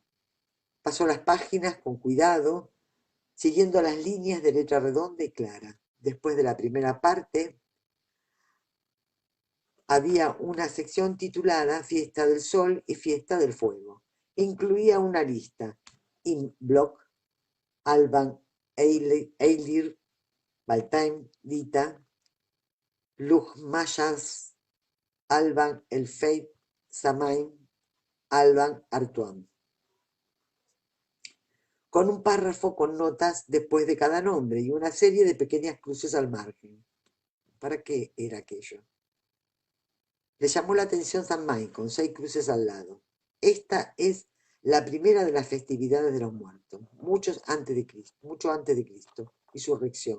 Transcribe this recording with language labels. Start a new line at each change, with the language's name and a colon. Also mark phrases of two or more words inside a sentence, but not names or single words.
Spanish: Pasó las páginas con cuidado, siguiendo las líneas de letra redonda y clara. Después de la primera parte, había una sección titulada Fiesta del Sol y Fiesta del Fuego. Incluía una lista: Block, Alban, Eilir, Baltaim, Dita, Lugmayas, Alban, Elfeit, Samain, Alban, Artuam. Con un párrafo con notas después de cada nombre y una serie de pequeñas cruces al margen. ¿Para qué era aquello? Le llamó la atención Samain, con 6 cruces al lado. Esta es la primera de las festividades de los muertos, mucho antes de Cristo, insurrección.